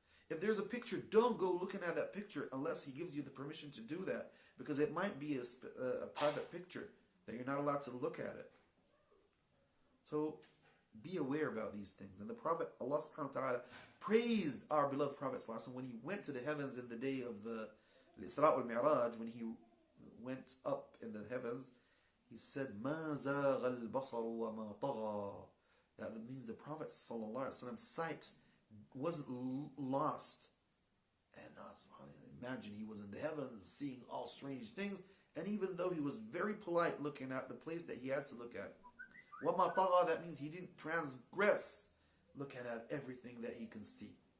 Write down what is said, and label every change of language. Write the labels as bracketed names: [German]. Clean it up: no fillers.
[English] If there's a picture, don't go looking at that picture unless he gives you the permission to do that, because it might be a private picture that you're not allowed to look at it. So be aware about these things. And the Prophet, Allah subhanahu wa ta'ala, praised our beloved Prophet when he went to the heavens in the day of the Isra wal-Mi'raj, when he went up in the heavens. He said, [Arabic] مَا زَاغَ الْبَصَرُ وَمَا طَغَى. [English] That means the Prophet ﷺ sight wasn't lost. And imagine he was in the heavens seeing all strange things. And even though he was very polite looking at the place that he had to look at. [Arabic] وَمَا طَغَى, [English] that means he didn't transgress looking at everything that he can see.